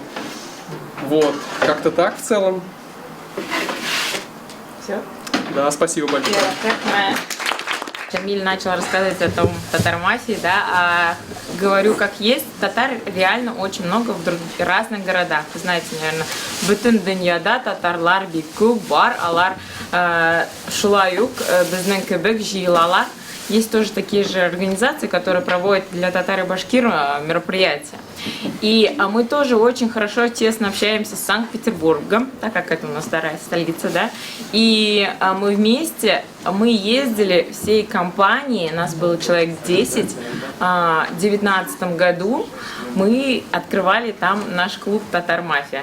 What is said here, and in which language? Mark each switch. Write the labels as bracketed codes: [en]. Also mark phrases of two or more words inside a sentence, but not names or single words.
[ru] Вот, как-то так в целом. Все. Да, спасибо большое. Шамиль начал рассказывать о том татар-мафии, да, а говорю как есть, татар реально очень много в разных городах. Вы знаете, наверное, [tt] бүтін дүнияда татарлар бик күп бар, алар шулай ук безнең кебек җыелалар. [ru] Есть тоже такие же организации, которые проводят для татар и башкир мероприятия. И мы тоже очень хорошо, тесно общаемся с Санкт-Петербургом, так как это у нас вторая столица, да. И мы вместе, мы ездили всей компанией, нас было человек 10, в 2019 году мы открывали там наш клуб «Татар-мафия».